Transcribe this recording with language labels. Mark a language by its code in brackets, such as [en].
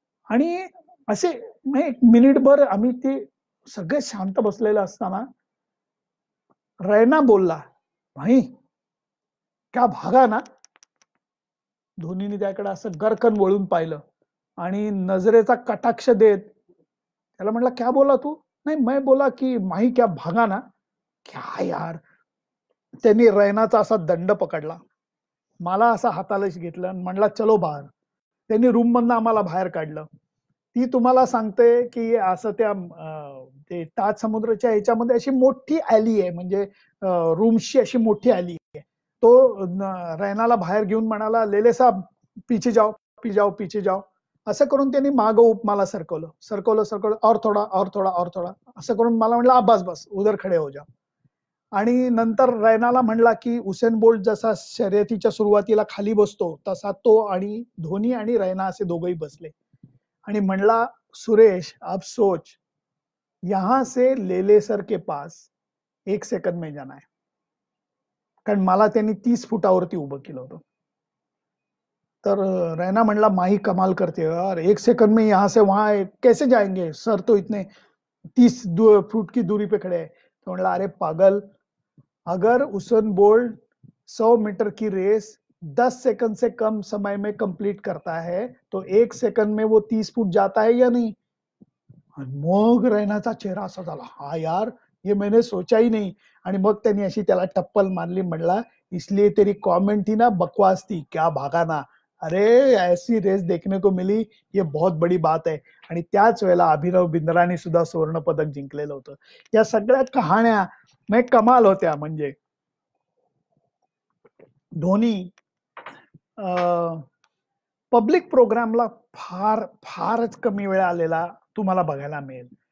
[mr] आणि असे मग एक मिनिटभर आम्ही ते सगळे शांत बसलेले असताना रैना बोलला, [hi] "भाई क्या भागा ना?" [mr] धोनीने त्याकडे असं गरकन वळून पाहिलं आणि नजरेचा कटाक्ष देत त्याला म्हटलं, [hi] "क्या बोला तू?" "नहीं मैं बोला कि माही क्या भागा ना?" "क्या यार?" [mr] त्यांनी रैनाचा असा दंड पकडला. मला असा हाताला घेतलं आणि म्हणला, [hi] "चलो बाहर." [mr] त्यांनी रूम मधनं आम्हाला बाहेर काढलं. ती तुम्हाला सांगते की असं त्या ते ताज समुद्राच्या ह्याच्यामध्ये अशी मोठी ॲली आहे, म्हणजे रूमची अशी मोठी ॲली आहे. तो रैनाला बाहेर घेऊन म्हणाला, [hi] "लेले साहब पीछे जाओ, पीछे जाओ, पीछे जाओ." [mr] असं करून त्यांनी मागं मला सरकवलं, सरकवलं, [hi] सरकवलं, और थोडा, और थोडा, और थोडा [mr] असं करून मला म्हटलं, [hi] बस, बस, उधर खडे हो जाओ." [mr] आणि नंतर रैनाला म्हणला की उसेन बोल्ट जसा शर्यतीच्या सुरुवातीला खाली बसतो, तसा तो आणि धोनी आणि रैना असे दोघंही बसले. आणि म्हणला, [hi] "सुरेश, अब सोच, यहाँ से लेले सर के पास 1 सेकंड में जाना है." [mr] कारण मला त्यांनी 30 फुटावरती उभं केलं होतं. तर रैना म्हणला, [hi] "माही कमाल करते हो यार, 1 सेकंड में यहाँ से वहाँ कैसे जाएंगे? सर तो इतने 30 फुट की दूरी पे खड़े हैं." [mr] तो म्हणला, [hi] "अरे पागल, अगर उसेन बोल्ट 100 मीटर की रेस 10 सेकंड से कम समय में कंप्लीट करता है, तो 1 सेकंड में वो 30 फुट जाता है या नहीं?" [mr] मग रैनाचा चेहरा असा झाला, [hi] "हाँ यार, ये मैंने सोचा ही नहीं." [mr] आणि मग त्यांनी अशी त्याला टप्पल मारली, म्हणला, [hi] "इसलिए तेरी कमेंट थी ना बकवास थी, क्या भागा ना. अरे ऐसी रेस देखने को मिली, ये बहुत बड़ी बात है." [mr] आणि त्याच वेळेला अभिनव बिंद्राने सुद्धा सुवर्ण पदक जिंकलेलं होतं. या सगळ्या कहाण्या म्हणजे कमाल होत्या. म्हणजे धोनी पब्लिक प्रोग्रामला फारच कमी वेळा आलेला तुम्हाला बघायला मिळेल.